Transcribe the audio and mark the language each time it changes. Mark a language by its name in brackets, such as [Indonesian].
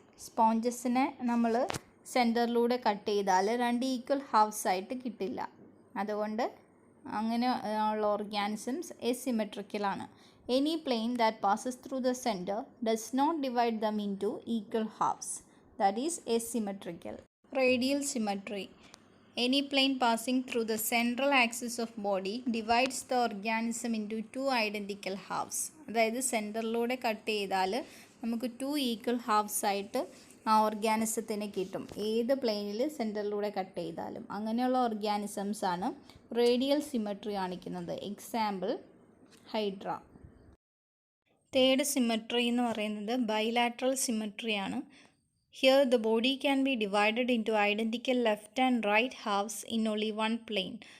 [Malayalam] സ്പോഞ്ചസിനെ നമ്മൾ സെൻറ്ററിലൂടെ കട്ട് ചെയ്താൽ 2 equal halves ആയിട്ട് കിട്ടില്ല. അതുകൊണ്ട് അങ്ങനെ ഉള്ള organisms എസിമെട്രിക്കലാണ്. [English] Any plane that passes through the centre does not divide them into equal halves. That is asymmetrical. Radial symmetry. Any plane passing through the central axis of body divides the organism into 2 identical halves. [Malayalam] അതായത് സെൻറ്ററിലൂടെ cut ചെയ്താൽ നമുക്ക് 2 equal halves ആയിട്ട് ആ ഓർഗാനിസത്തിന് കിട്ടും, ഏത് പ്ലെയിനിൽ സെൻറ്ററിലൂടെ cut ചെയ്താലും. അങ്ങനെയുള്ള ഓർഗാനിസംസ് ആണ് റേഡിയൽ സിമെട്രി കാണിക്കുന്നത്. Example hydra. തേർഡ് സിമെട്രി എന്ന് പറയുന്നത് bilateral സിമെട്രിയാണ്. [English] Here the body can be divided into identical left and right halves in only one plane.